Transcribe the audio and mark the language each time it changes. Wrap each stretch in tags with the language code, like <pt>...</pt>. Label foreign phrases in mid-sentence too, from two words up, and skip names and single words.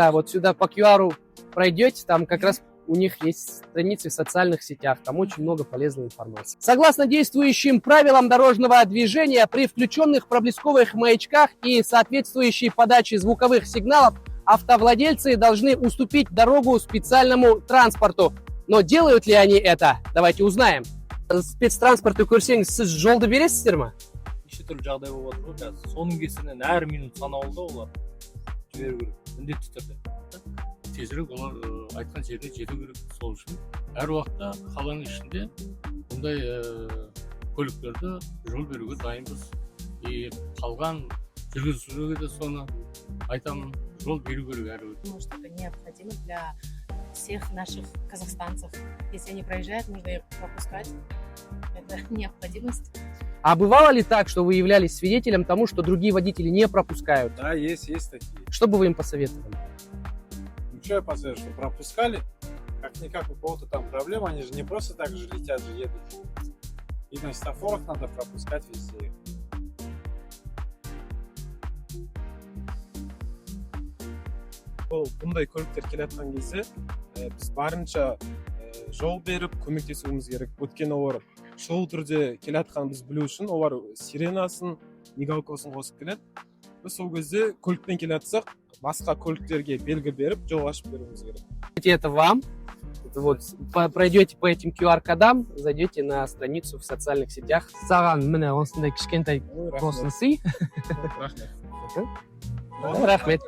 <ru>Да, вот сюда по QR пройдете, там как раз у них есть страницы в социальных сетях, там очень много полезной информации. Согласно действующим правилам дорожного движения, при включенных проблесковых маячках и соответствующей подаче звуковых сигналов автовладельцы должны уступить дорогу специальному транспорту. Но делают ли они это? Давайте узнаем.</ru> <kk>Спецтранспортты көрсеңіз, сіз жолды бересіздер ме? Неше түрлі жағдай болып жатыр ғой қазір. Соның кесірінен әр минут санаулы олар жіберу керек, міндетті түрде. Тезірек олар айтқан жеріне жету керек. Сол үшін әр уақытта қаланың ішінде бұндай көліктерді жол беруге дайынбыз. И қалған жүргізушілерге де соны айтамын, жол беру керек әр уақытта.</kk> <ru>Потому что это необходимо для всех наших казахстанцев. Если они проезжают, нужно их пропускать. Это необходимость. А бывало ли так, что вы являлись свидетелем тому, что другие водители не пропускают? Да, есть такие. Что бы вы им посоветовали? Ну что я посоветую, что пропускали? Как-никак у кого-то там проблема, они же не просто так же летят, же едут. И на светофорах надо пропускать везде.</ru> <kk>Бұндай көліктер келе жатқан кезде біз барынша жол беріп көмектесуіміз керек. Өйткені олар шұғыл түрде келе жатқанын біз білу үшін олар сиренасын, мигалкасын қосып келеді. Біз сол кезде көлікпен келе жатсақ, басқа көліктерге белгі беріп жол ашып беруіміз керек.</kk> <ru>Это вам. Вот, пройдете по этим QR-кодам, зайдете на страницу в социальных сетях.</ru> <kk>Саған міне осындай кішкентай тосын сый. Рахмет. Рахмет.</kk>